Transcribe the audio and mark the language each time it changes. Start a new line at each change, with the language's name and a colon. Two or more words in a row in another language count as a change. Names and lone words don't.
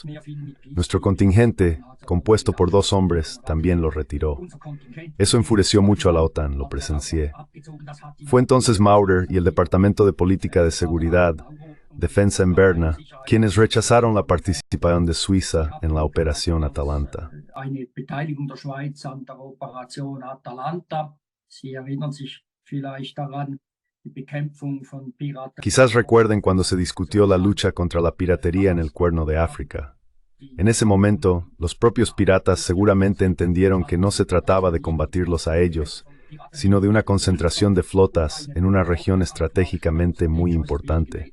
Spanish: Nuestro contingente, compuesto por 2 hombres, también lo retiró. Eso enfureció mucho a la OTAN, lo presencié. Fue entonces Maurer y el Departamento de Política de Seguridad, Defensa en Berna, quienes rechazaron la participación de Suiza en la Operación Atalanta.
German: Eine Beteiligung der Schweiz an der Operation Atalanta. Sie erinnern sich vielleicht daran, die Bekämpfung von Piraten.
Spanish: Quizás recuerden cuando se discutió la lucha contra la piratería en el Cuerno de África. En ese momento, los propios piratas seguramente entendieron que no se trataba de combatirlos a ellos, sino de una concentración de flotas en una región estratégicamente muy importante.